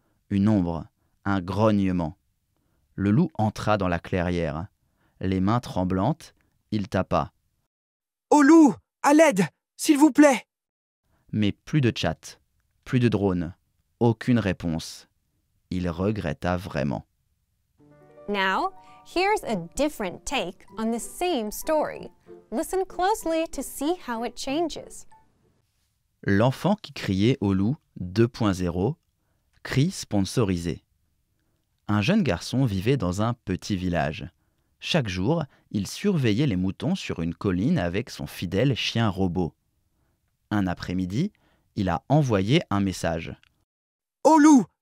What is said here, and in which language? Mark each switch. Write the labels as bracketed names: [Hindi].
[French] Une ombre, un grognement. Le loup entra dans la clairière. Les mains tremblantes, il tapa. « Au loup! À l'aide! S'il vous plaît !» Mais plus de chat, plus de drone, aucune réponse. Il regretta vraiment. [English] Now, here's a different take on the same story. Listen closely to see how it changes. [French] L'enfant qui criait au loup 2.0, cri sponsorisé. Un jeune garçon vivait dans un petit village. Chaque jour, il surveillait les moutons sur une colline avec son fidèle chien robot. Un après-midi, il a envoyé un message. « Au loup!